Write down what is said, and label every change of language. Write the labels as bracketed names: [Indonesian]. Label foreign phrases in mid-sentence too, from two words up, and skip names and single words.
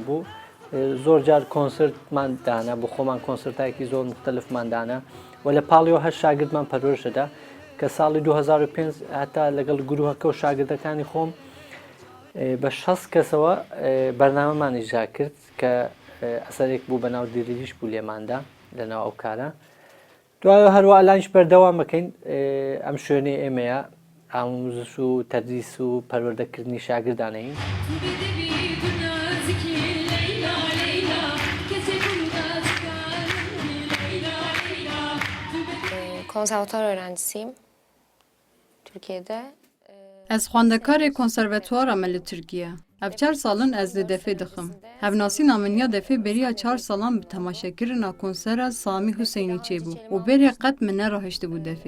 [Central Kurdish] بوو زۆر جار کۆنسرتمان دانا بۆ خۆمان کۆنسرتایەکی زۆر مختلفمان دانا و لە پاڵیەوە هەر شاگردمان پەروەردەدا کە ساڵی 2005 هەتا لەگەڵ گروهەکە و شاگردەکانی خۆم بە 60 کەسەوە بەرنامەمان ئیجرا کرد کە ئەسەرێک بوو بە ناو دیریش بوو لێماندا لەناو ئەو کارە دوایە هەروە ئەلانش بەردەوام بکەین ئەم شوێنەی ئێمەیە ئاموزش و تەدریس و پەروەردەکردنی شاگردانەین [Turkish] konservatuar öğrencisiyim Türkiye'de. [Kurdish] Ez xwendekarê konservetwara me li Tirkiye. Ev 4 salin ez li defê dixim. Hevnasîna min ya defê beriya 4 salan bi temaşekirina konsera Samî Huseynî çêbû û berê qet min nerahiştibû defê.